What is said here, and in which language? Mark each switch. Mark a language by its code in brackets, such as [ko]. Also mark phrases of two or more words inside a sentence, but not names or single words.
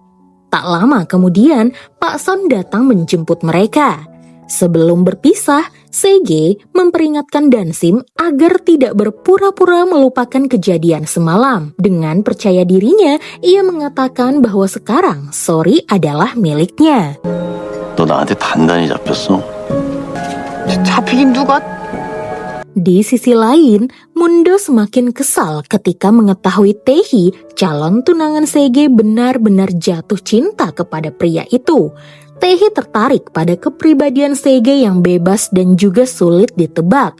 [id] Tak lama kemudian, Pak Son datang menjemput mereka. Sebelum berpisah, Sege memperingatkan Dansim agar tidak berpura-pura melupakan kejadian semalam. Dengan percaya dirinya, ia mengatakan bahwa sekarang Sori adalah miliknya. [ko] 너 나한테 단단히 잡혔어? 잡히긴 누가? [id] Di sisi lain, Mundo semakin kesal ketika mengetahui Taehi, calon tunangan Sege, benar-benar jatuh cinta kepada pria itu. Taehi tertarik pada kepribadian Sege yang bebas dan juga sulit ditebak.